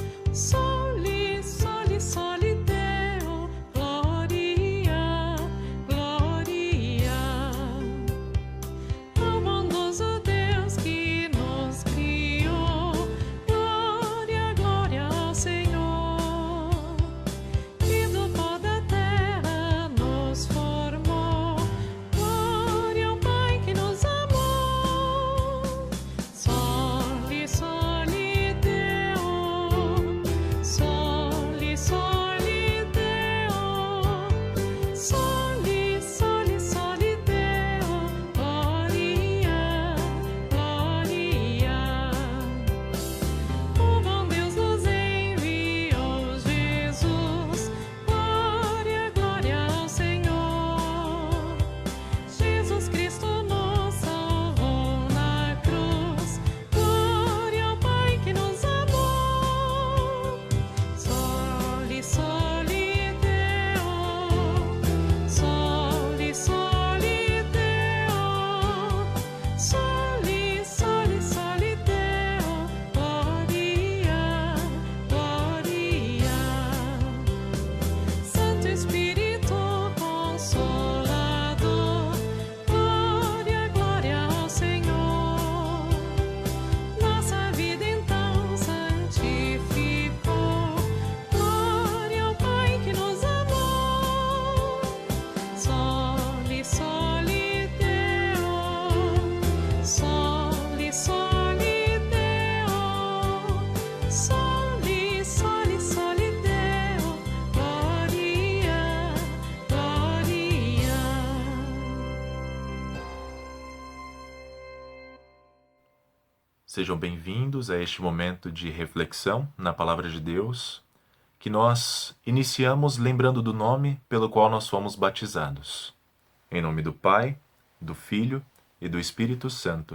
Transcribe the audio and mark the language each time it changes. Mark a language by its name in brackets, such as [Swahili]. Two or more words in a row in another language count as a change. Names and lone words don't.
[Latin] Soli, soli, soli Deo, [Portuguese] gloria, gloria ao bondoso Deus que nos criou. Glória, glória ao Senhor, que do pó da terra nos formou. Glória ao Pai que nos amou. [Latin] Soli, soli Deo, soli, soli Deo, soli, soli, soli Deo, gloria, gloria. [Portuguese] O bom Deus nos enviou Jesus. Glória, glória ao Senhor. Jesus Cristo nos salvou na cruz. Glória ao Pai que nos amou. [Latin] Soli, soli Deo, soli, soli Deo, soli, soli, soli Deo, gloria, gloria. [Portuguese] Santo Espírito Consolador, glória, glória ao Senhor. Nossa vida então santificou. Glória ao Pai que nos amou. [Latin] Soli, soli Deo, soli, soli Deo, soli, soli, soli Deo, gloria, gloria. [Portuguese] Sejam bem-vindos a este momento de reflexão na Palavra de Deus, que nós iniciamos lembrando do nome pelo qual nós fomos batizados. Em nome do Pai, do Filho e do Espírito Santo.